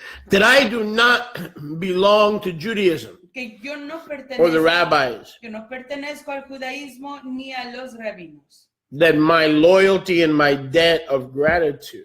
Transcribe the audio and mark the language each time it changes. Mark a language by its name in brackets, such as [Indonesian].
[English] That I do not belong to Judaism [Spanish] Que yo no [English] or the rabbis. [Spanish] que no pertenezco al judaísmo ni a los rabinos. [English] That my loyalty and my debt of gratitude